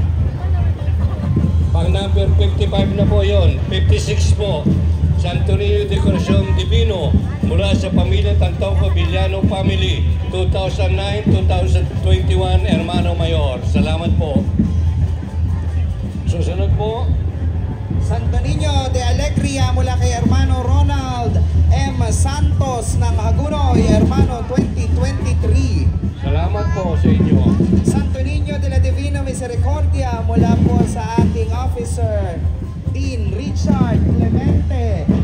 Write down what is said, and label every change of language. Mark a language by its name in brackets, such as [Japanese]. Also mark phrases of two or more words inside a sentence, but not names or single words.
[Filipino] Pang number 55 na po yon. 56 po. Santo Niño de Corazon Divino mula sa pamilya Tantauco Villano Family. 2009-2021 [Spanish] Hermano Mayor. [Filipino] Salamat po. Susunod po. Santo Niño de Alegria mula kay Hermano Ronald M. Santos ng Hagunoy, Hermano 2023. Salamat po sa inyo. Santo Niño de la Divina Misericordia mula po sa ating officer, Dean Richard Clemente.